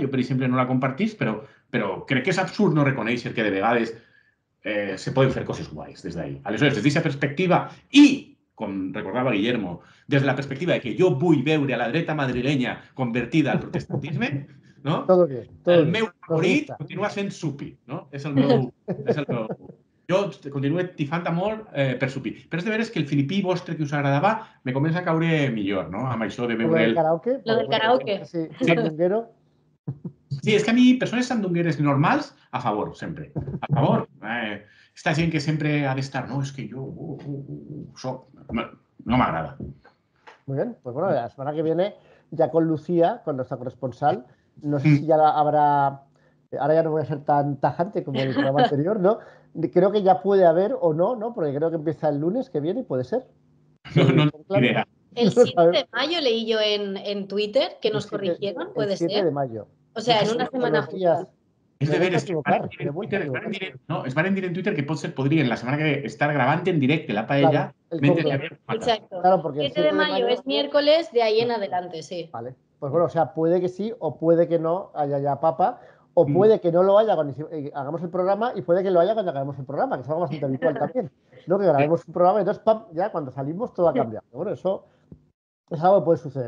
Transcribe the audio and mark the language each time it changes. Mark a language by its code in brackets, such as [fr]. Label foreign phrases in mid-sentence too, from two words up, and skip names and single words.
[ca] Jo, per exemple, no la compartís, però crec que és absurd no reconèixer que de vegades se poden fer coses guais des d'ahí. Aleshores, des d'aquesta perspectiva i, com recordava Guillermo, des de la perspectiva de que jo vull veure a la dreta madrilenya convertida al protestantisme, no? [es] Todo bien, [ca] el meu favorit continua sent Supi, no? És el meu... Jo continuo tifant molt per Supi. Però és de veres que el filipí vostre que us agradava me comença a caure millor, no? Amb això de veure... [es] ¿Lo del karaoke? Lo del karaoke. Sí, sandunguero. [ca] Sí, és que a mi, persones sandungueres normals, a favor, sempre. A favor. Esta gent que sempre ha d'estar, no, és que jo soc... No m'agrada. [es] Muy bien, pues bueno, la semana que viene, ya con Lucía, con nuestra corresponsal, no sé si ya habrá... Ahora ya no voy a ser tan tajante como el programa anterior, ¿no? Creo que ya puede haber o no, ¿no? Porque creo que empieza el lunes que viene, puede ser. No idea. El 7 de mayo leí yo en Twitter que nos corrigieron, puede ser. El 7 de mayo. O sea, en una semana justa. [ca] És de veres que es van dir en Twitter que podrien la setmana que estar gravant en directe la paella. [es] Exacto. Claro, porque el 7 de mayo es miércoles, de ahí en adelante, sí. Vale. Pues bueno, o sea, puede que sí o puede que no haya ya papa. O puede que no lo haya cuando hagamos el programa y puede que lo haya cuando hagamos el programa, que es algo bastante habitual también. ¿No? Que grabemos un programa y entonces, ¡pam!, ya cuando salimos todo ha cambiado. Bueno, eso es algo que puede suceder.